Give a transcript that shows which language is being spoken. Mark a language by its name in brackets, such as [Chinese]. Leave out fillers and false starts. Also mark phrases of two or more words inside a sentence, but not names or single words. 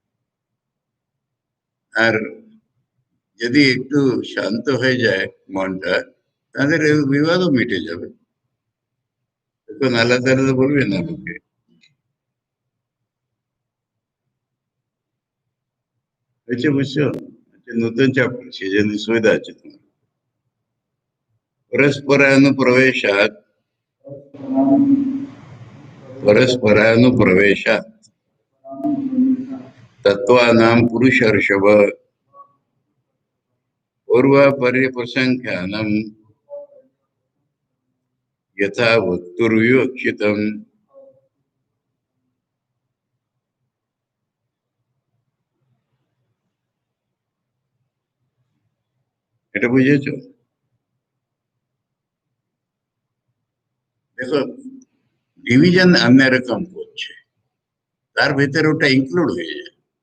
[Bangla] আর যদি একটু শান্ত হয়ে যায় মনটা, তাদের এই বিবাদও মিটে যাবে, তখন আলাদা আলাদা বলবে না লোকে। হয়েছে, বুঝছো? আচ্ছা, নতুন চ্যাপ্টার, সেই জন্য সুবিধা আছে তোমার। [Sanskrit] परस्परानुप्रवेशात् परस्परानुप्रवेशात् तत्त्वानां पुरुषर्षभ पूर्वापर्यप्रसङ्ख्यानं यथा वक्तुर्विवक्षितम्। [Bangla] এটা বুঝেছো? দেখো, ডিভিশন অন্যরকম করছে, তার ভিতরে ওটা ইনক্লুড হয়ে যায়।